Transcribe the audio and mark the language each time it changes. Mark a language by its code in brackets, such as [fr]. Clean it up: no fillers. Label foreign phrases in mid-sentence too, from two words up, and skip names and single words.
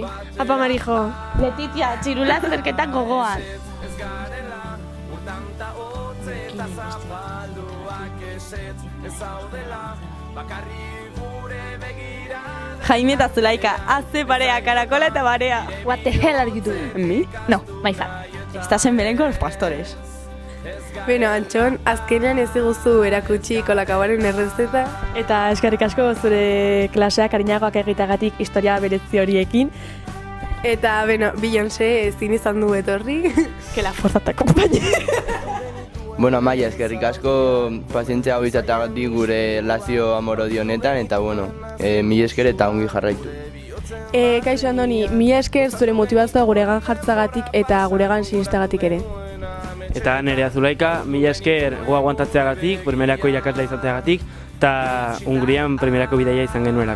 [eu] Apa, Marijo. Letitia, txirula zerketan gogoan. Jaime eta Zulaika, haze barea, karakola eta barea. [en] What the hell are you doing? Me? No, my son. [es] Estás en Belén con los pastores. [eu] Bueno, Antxon, azkenean ez diguzu erakutsi kolakabaren errezeta. Eta eskerrik asko zure klaseak arinagoak egiteagatik historia berezi horiekin. Eta, bueno, Beyoncé ezin izan du etorri. [es] Que la fuerza te acompañe. [eu] Bueno, Amaia, eskerrik asko pazientzia hau izateagatik gure relazio amorodi honetan, eta bueno, mila esker eta ongi jarraitu. Kaixo Andoni, mila esker zure motivazioa guregan jartzagatik eta guregan sinistagatik ere. Eta Nerea Zulaika, mila esker gu aguantatzeagatik, primerako irakasle izateagatik, eta Hungrian primerako bidaia izan genuelako.